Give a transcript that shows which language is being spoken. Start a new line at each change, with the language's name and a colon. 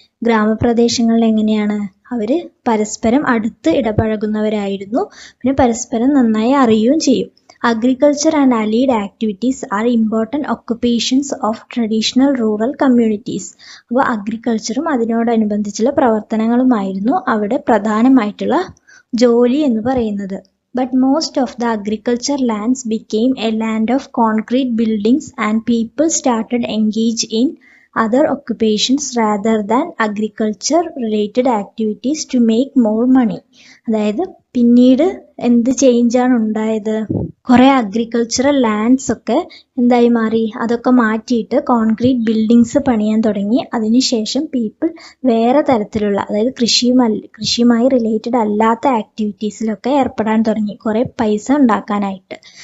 Malayalam: ഗ്രാമപ്രദേശങ്ങളിൽ എങ്ങനെയാണ്, അവർ പരസ്പരം അടുത്ത് ഇടപഴകുന്നവരായിരുന്നു, പിന്നെ പരസ്പരം നന്നായി അറിയുകയും ചെയ്യും.
English: Agriculture and allied activities are important occupations of traditional rural communities.
Malayalam: അപ്പോൾ അഗ്രികൾച്ചറും അതിനോടനുബന്ധിച്ചുള്ള പ്രവർത്തനങ്ങളുമായിരുന്നു അവിടെ പ്രധാനമായിട്ടുള്ള ജോലി എന്ന് പറയുന്നത്.
English: But most of the agriculture lands became a land of concrete buildings and people started engage in other occupations rather than agriculture related activities to make more money.
Malayalam: അതായത് പിന്നീട് എന്ത് ചേഞ്ചാണ് ഉണ്ടായത്, കുറേ അഗ്രികൾച്ചറൽ ലാൻഡ്സ് ഒക്കെ എന്തായി മാറി, അതൊക്കെ മാറ്റിയിട്ട് കോൺക്രീറ്റ് ബിൽഡിങ്സ് പണിയാൻ തുടങ്ങി. അതിനുശേഷം പീപ്പിൾ വേറെ തരത്തിലുള്ള, അതായത് കൃഷിയുമായി റിലേറ്റഡ് അല്ലാത്ത ആക്ടിവിറ്റീസിലൊക്കെ ഏർപ്പെടാൻ തുടങ്ങി, കുറേ പൈസ ഉണ്ടാക്കാനായിട്ട്.